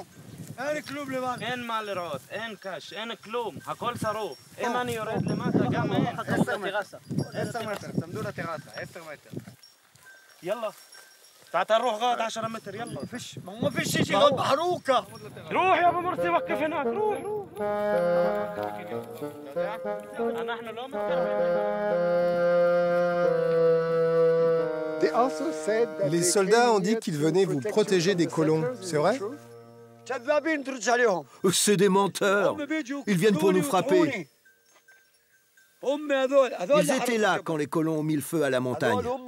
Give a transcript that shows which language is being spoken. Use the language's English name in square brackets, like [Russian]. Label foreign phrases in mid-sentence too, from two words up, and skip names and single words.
[Hebrew] אין כלום למעלה. אין מה לראות, אין קש, אין כלום, הכל שרוף. אם אני יורד למטה, גם אין. 10 מטר, צמדו לטרסה, 10 מטר. יאללה. [Arabic] تعال نروح غاد 10 متر يلا. فيش ما فيش شيء غاد محروقه. روح يا ابو مرسي وقف هناك روح. نحن لو [French] Les soldats ont dit qu'ils venaient vous protéger des colons, c'est vrai? C'est des menteurs. Ils viennent pour nous frapper. Ils étaient là quand les colons ont mis le feu à la montagne.